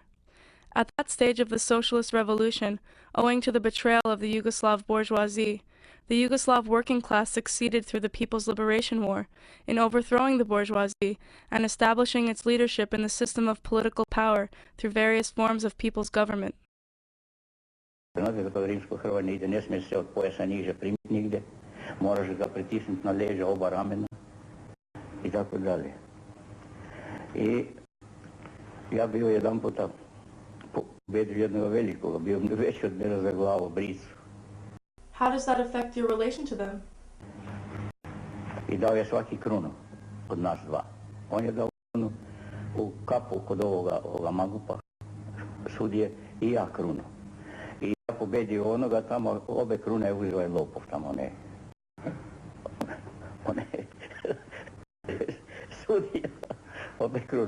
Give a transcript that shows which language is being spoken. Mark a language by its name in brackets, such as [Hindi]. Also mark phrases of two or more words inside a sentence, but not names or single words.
[English] At that stage of the socialist revolution, owing to the betrayal of the Yugoslav bourgeoisie, the Yugoslav working class succeeded through the People's Liberation War in overthrowing the bourgeoisie and establishing its leadership in the system of political power through various forms of people's government. [Serbian] Znate da kod rimsko-Hrvat ne ide, ne smije se od pojasa niže primiti nigde, moraš ga pritisnuti na leđa oba ramena i tako dalje. I ja bio jedan puta pobedio jednog velikog, bio veći od mene za glavu, bricu. [English] How does that affect your relation to them? [Serbian] I dao je svaki krunu od nas dva. On je dao krunu u kapu kod ovoga mangupa sudije i ja krunu. I ja pobedio onoga tamo, obe krune uzeo je lopov tamo, ne. One sudija, obe krune.